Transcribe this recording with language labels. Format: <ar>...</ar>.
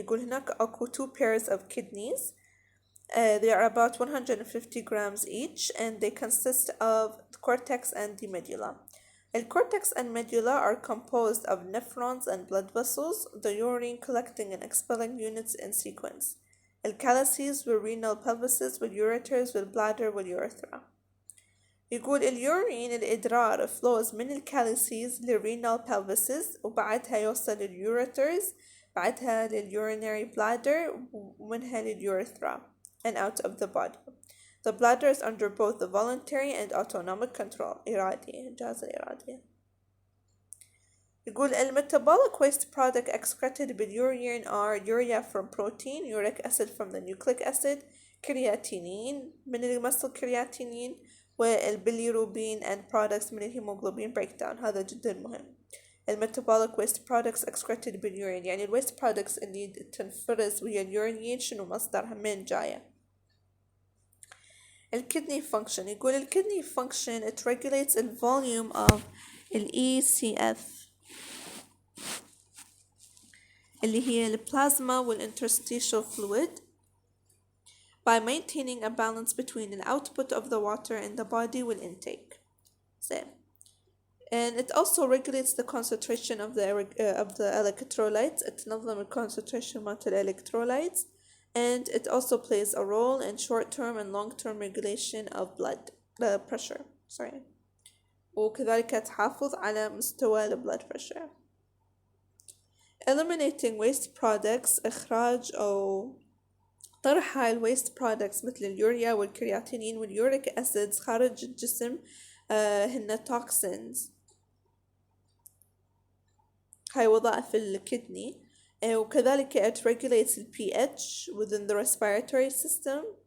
<ar>يقول هناك أكو</ar> <en>2 pairs of kidneys. They are about 150 grams each and they consist of the cortex and the medulla. The cortex and medulla are composed of nephrons and blood vessels, the urine collecting and expelling units in sequence. الكالسيز والrenal pelvises والureters والbladder والurethra.</en> <ar>يقول اليورين الإدرار flows من الكالسيز للrenal pelvises، وبعدها يوصل للureters، بعدها للurinary bladder، ومنها للurethra</ar> <en>and out of the body. The bladder is under both the voluntary and autonomic control.</en> <ar>إرادية، الجهاز الإرادي.</ar> <en>يقول metabolic waste product excreted بالurine are urea from protein, uric acid from the nucleic acid, creatinine</en> <ar>من المصل</ar> <en>creatinine، والbilirubin and products</en> <ar>من الهيموغلوبين</ar> <en>breakdown.</en> <ar>هذا جدا مهم. metabolic waste products excreted بالurine يعني waste products اللي تنفرز ويا اليورين شنو مصدرها، من جاية.</ar> <en>kidney function. يقول kidney function it regulates the volume of ECF</en> <ar>اللي هي</ar> <en>plasma والinterstitial fluid by maintaining a balance between the output of the water in the body والintake. And it also regulates the concentration of the electrolytes.</en> <ar>تنظم concentration مالت electrolytes.</ar> <en>And it also plays a role in short-term and long-term regulation of blood pressure.</en> <ar>وكذلك تحافظ على مستوى blood pressure.</ar> <en>Eliminating waste products،</en> <ar>إخراج أو طرح هاي waste products مثل اليوريا والكرياتينين واليوريك أسيدز خارج الجسم، هن toxins. هاي وظائف الكدني. وكذلك</ar> <en>it regulates the pH within the respiratory system.</en>